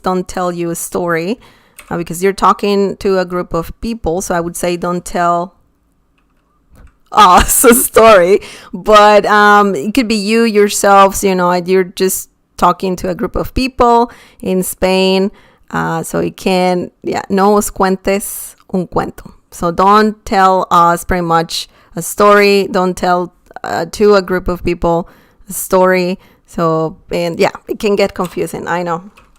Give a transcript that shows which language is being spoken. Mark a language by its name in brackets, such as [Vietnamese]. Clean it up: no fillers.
[English] Don't tell you a story because you're talking to a group of people. So I would say don't tell us a story. But it could be you yourselves, you know, you're just talking to a group of people in Spain. So it can, [Spanish] no os cuentes un cuento. [English] So don't tell us pretty much a story. Don't tell to a group of people a story. So, and it can get confusing, I know.